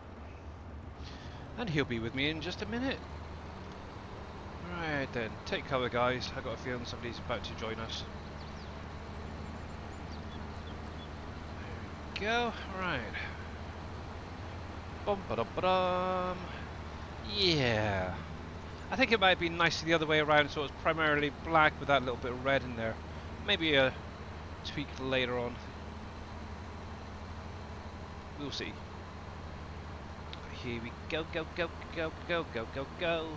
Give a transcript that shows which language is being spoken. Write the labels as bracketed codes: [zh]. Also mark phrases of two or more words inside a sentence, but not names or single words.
[en] And he'll be with me in just a minute. Right then, take cover guys, I got a feeling somebody's about to join us. There we go, right. Bum ba dum ba dum. Yeah. I think it might be nice the other way around, so it's primarily black with that little bit of red in there. Maybe a tweak later on. We'll see. Here we go, go.